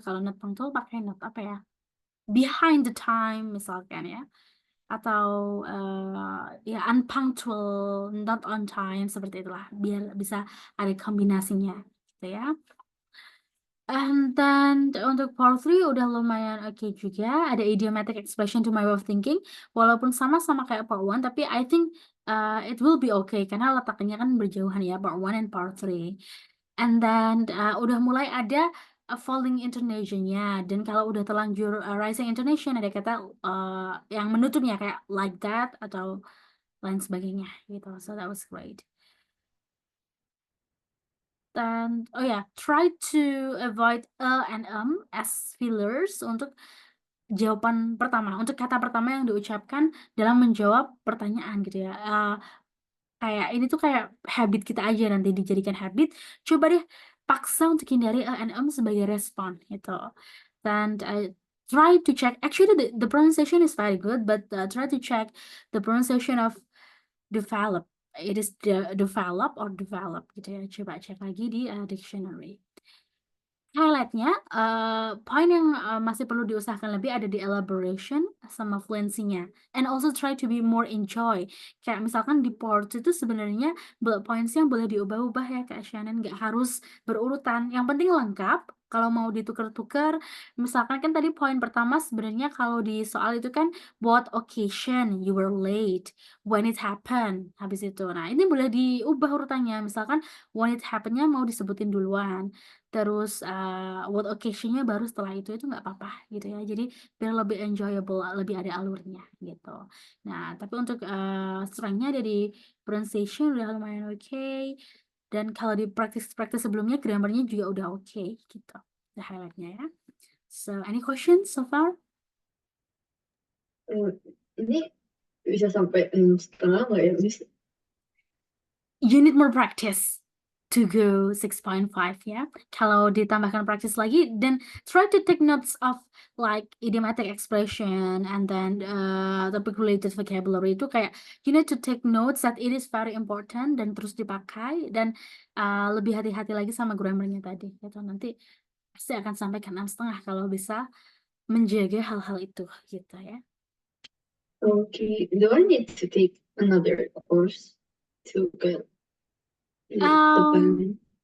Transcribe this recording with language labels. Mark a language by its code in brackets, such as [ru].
[id] Kalau [en] not punctual [id] pakai not apa ya, [en] behind the time [id] misalkan ya, atau ya [en] unpunctual, not on time, [id] seperti itulah, biar bisa ada kombinasinya gitu ya. [en] And then [id] untuk part 3 udah lumayan oke juga. Ada idiomatic expression [en] to my way of thinking. [id] Walaupun sama-sama kayak part 1, tapi [en] I think it will be okay. [id] Karena letaknya kan berjauhan ya, [en] part 1 and part 3. And then [id] udah mulai ada falling intonation-nya. Dan kalau udah terlanjur rising intonation, ada kata yang menutupnya kayak [en] like that [id] atau lain sebagainya gitu. [en] So that was great. [id] Dan oh ya, [en] try to avoid and as fillers [id] untuk jawaban pertama, untuk kata pertama yang diucapkan dalam menjawab pertanyaan gitu ya. Kayak ini tuh kayak habit kita aja, nanti dijadikan habit. Coba deh paksa untuk hindari and sebagai respon gitu. [en] Dan try to check. Actually, the pronunciation is very good, but try to check the pronunciation of develop. It is develop or develop [id] gitu ya. Coba cek lagi di dictionary. Highlight-nya, poin yang masih perlu diusahakan lebih ada di elaboration sama fluency-nya. [en] And also try to be more enjoy. [id] Kayak misalkan di part itu sebenarnya bullet points-nya boleh diubah-ubah ya Kak Shannon, nggak harus berurutan. Yang penting lengkap. Kalau mau ditukar-tukar, misalkan kan tadi poin pertama sebenarnya kalau di soal itu kan [en] what occasion you were late, when it happened, [id] habis itu. Nah, ini boleh diubah urutannya. Misalkan [en] when it happened- [id] nya mau disebutin duluan. Terus what occasion-nya baru setelah itu nggak apa-apa gitu ya. Jadi biar lebih enjoyable, lebih ada alurnya gitu. Nah, tapi untuk strength-nya ada di pronunciation udah lumayan oke. Dan kalau di practice sebelumnya grammar-nya juga udah oke gitu. [en] The highlight-nya ya. So, any questions so far? [id] Ini bisa sampai 6,5 nggak ya, Miss? [en] You need more practice to go 6.5 ya. [id] Kalau ditambahkan practice lagi, [en] then try to take notes of like idiomatic expression and then topic related vocabulary [id] itu kayak [en] you need to take notes that it is very important [id] dan terus dipakai dan lebih hati-hati lagi sama grammarnya tadi. [en] Gitu. [id] Nanti pasti akan sampai ke 6,5 kalau bisa menjaga hal-hal itu gitu ya. [en] Okay. Do I need to take another course to get the balance?